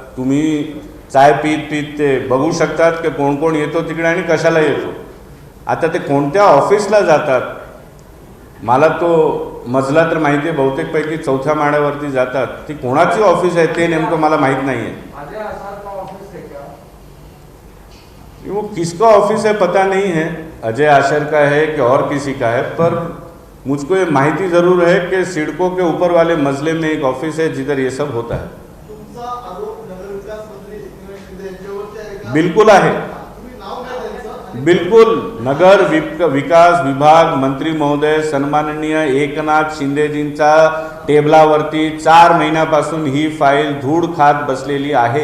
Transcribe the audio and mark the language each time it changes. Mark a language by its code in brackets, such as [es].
[mr] तुम्ही चाय पीत ते बघू शकतात की कोण कोण येतो तिकडे आणि कशाला येतो। आता ते कोणत्या ऑफिसला जातात, मला तो मजला तर माहिती आहे, बहुतेकपैकी 4थ्या माळ्यावरती जातात। ती कोणाची ऑफिस आहे ते नेमकं मला माहीत नाही आहे। [hi] अजय आसार का ऑफिस है क्या? वो किसका ऑफिस है पता नहीं है, अजय आशर का है कि और किसी का है, पर मुझको ये माहिती ज़रूर है कि सिडको के ऊपर वाले मजले में एक ऑफिस है जिधर ये सब होता है। [mr] तुमचा आरोप नगर विकास मंत्री एकनाथ शिंदे यांच्यावरती आहे का? बिल्कुल आहे, तुम्ही नाव काय त्यांचं? बिल्कुल। नगर विकास विभाग मंत्री महोदय सन्माननीय एकनाथ शिंदेजींचा टेबलावरती 4 महिन्यापासून ही फाईल धूळ खात बसलेली आहे।